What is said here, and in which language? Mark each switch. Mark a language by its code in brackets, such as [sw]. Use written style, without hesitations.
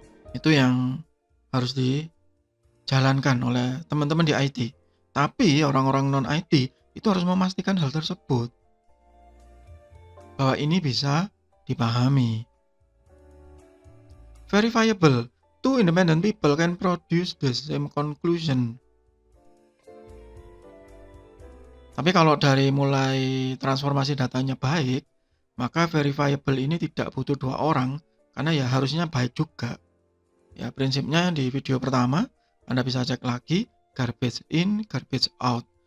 [id] Itu yang harus dijalankan oleh teman-teman di IT. Tapi orang-orang non-IT itu harus memastikan hal tersebut, bahwa ini bisa dipahami. [en] Verifiable. Two independent people can produce the same conclusion. [id] Tapi kalau dari mulai transformasi datanya baik, maka verifiable ini tidak butuh 2 orang, karena ya harusnya baik juga. Ya, prinsipnya di video pertama Anda bisa cek lagi [en] garbage in, garbage out.